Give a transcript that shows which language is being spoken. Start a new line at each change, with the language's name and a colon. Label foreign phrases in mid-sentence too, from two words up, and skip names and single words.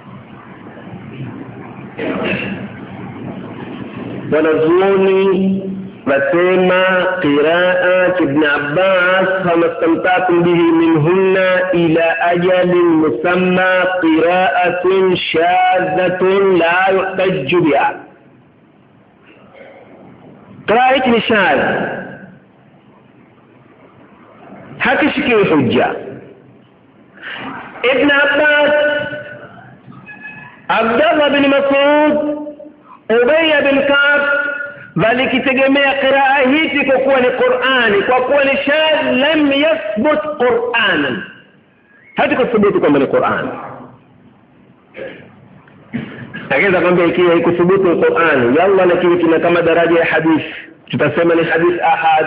Swahili: wanazuoni wasema
Arabic: قراءة ابن عباس كما استمتعتم به منهن إلى أجل مسمى قراءة شاذة لا يحتج بها.
Swahili: qiraat ni shadh, hakishikiwi hujja. ابن عباس، عبد الله بن مسعود، أبي بن كعب walikitegemea qiraa hii kwa kuwa ni Qur'ani, kwa kuwa ni shadh
Arabic: لم يثبت قرآنا,
Swahili: hatakuthubutu kama ni Qur'an. Akaweza kwamba ikiwa haikuthubutu Qur'an, yalla lakini kina kama daraja ya hadith, tutasema ni hadith ahad.